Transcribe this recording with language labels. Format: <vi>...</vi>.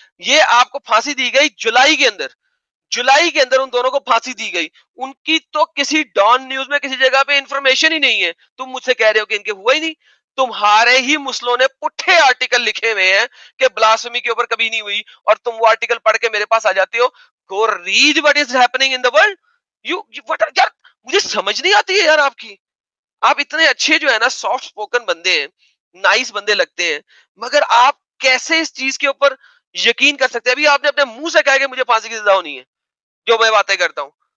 <ur>یہ آپ کو پھانسی دی گئی جولائی کے اندر, جولائی کے اندر ان دونوں کو پھانسی دی گئی. ان کی تو کسی ڈان نیوز میں کسی جگہ پہ انفارمیشن ہی نہیں ہے. تم مجھ سے کہہ رہے ہو کہ ان کے ہوا ہی نہیں. تمہارے ہی مسلوں نے پٹھے آرٹیکل لکھے ہوئے ہیں کہ بلاسفیمی کے اوپر کبھی نہیں ہوئی, اور تم وہ آرٹیکل پڑھ کے میرے پاس آ جاتے ہو.</ur> <en>Go read what is happening in the world.</en> <ur>یار مجھے سمجھ نہیں آتی ہے یار آپ کی. آپ اتنے اچھے جو ہے نا سافٹ سپوکن بندے ہیں, نائس بندے لگتے ہیں, مگر آپ کیسے اس چیز کے اوپر یقین کر سکتے ہیں؟ ابھی آپ نے اپنے منہ سے کہا کہ مجھے پھانسی کی سزا ہونی ہے جو میں باتیں کرتا ہوں.</ur>